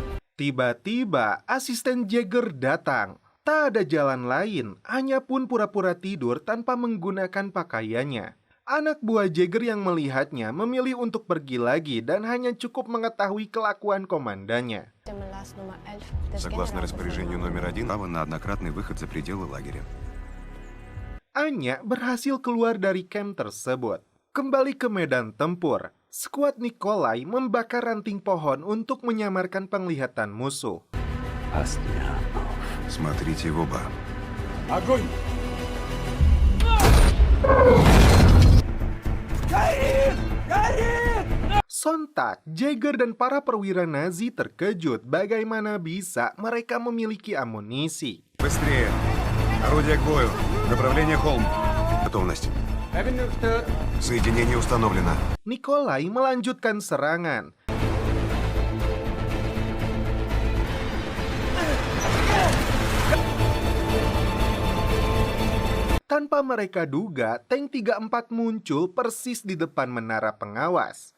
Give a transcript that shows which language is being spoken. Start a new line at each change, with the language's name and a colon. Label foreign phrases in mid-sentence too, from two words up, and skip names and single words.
Indonesian: Tiba-tiba asisten Jagger datang. Tak ada jalan lain, hanya pun pura-pura tidur tanpa menggunakan pakaiannya. Anak buah Jagger yang melihatnya memilih untuk pergi lagi dan hanya cukup mengetahui kelakuan komandannya.
Russian: Согласно распоряжению номер 1, право на однократный выход за пределы лагеря.
Indonesian: Anya berhasil keluar dari camp tersebut. Kembali ke medan tempur, skuad Nikolai membakar ranting pohon untuk menyamarkan penglihatan musuh.
Russian: Смотрите в оба. Огонь! Горит! Горит!
Indonesian: Sontak, Jagger dan para perwira Nazi terkejut bagaimana bisa mereka memiliki amunisi.
Russian: Быстрее! Орудие к бою. Направление холм. Готовность. Соединение установлено.
Indonesian: Nikolai melanjutkan serangan. Tanpa mereka duga, tank 34 muncul persis di depan menara pengawas.